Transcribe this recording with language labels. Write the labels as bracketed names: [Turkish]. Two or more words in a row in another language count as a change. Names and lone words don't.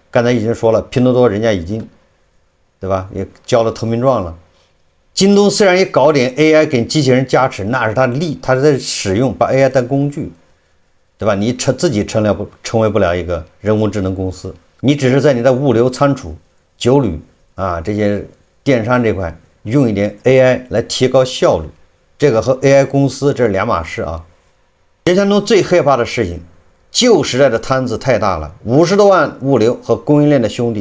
[Chinese] 剛才已經說了，拼多多人家已經對吧？也交了投名狀了。京東雖然也搞點 AI 給機器人加持，那是他在使用，把 AI 當工具，對吧？你自己成為不了一個人工智能公司，你只是在你的物流倉儲、酒旅啊這些電商這塊用一點 AI 來提高效率，這個和 AI 公司這是兩碼事啊。人生中最害怕的事情，舊時代的攤子太大了，50多萬物流和供應鏈的兄弟。